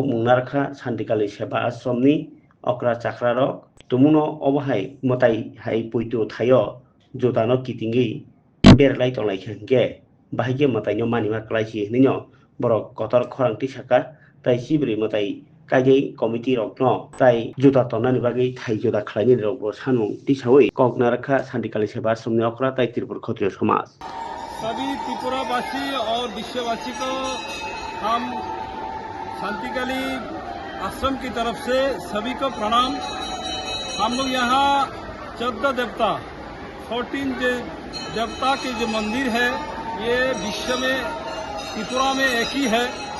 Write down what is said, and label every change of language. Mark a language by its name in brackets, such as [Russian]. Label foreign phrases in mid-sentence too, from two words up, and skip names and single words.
[Kok Borok] mungnarkha Santikali Seva Ashram ni okra chakrarok tumuno obohai matai hai puitu thayo juta no kitingai beralai tonglai khangke bahige matai no manima klaisi hinino borok kotor khorang tisaka tai Sibri matai kaijai committee rok no tai juta tonnani bagai thai juta khlaini rok bo sanung tisawi koknarkha Santikali Seva Ashram ni okra tai Tripura Khotiyo Samaj [Hindi] सभी त्रिपुरावासी और विश्ववासी को हम शांतिकली आश्रम की तरफ से सभी को प्रणाम। हम लोग यहाँ 14 देवता 14 देवता के जो मंदिर है ये विश्व में त्रिपुरा में एक ही है।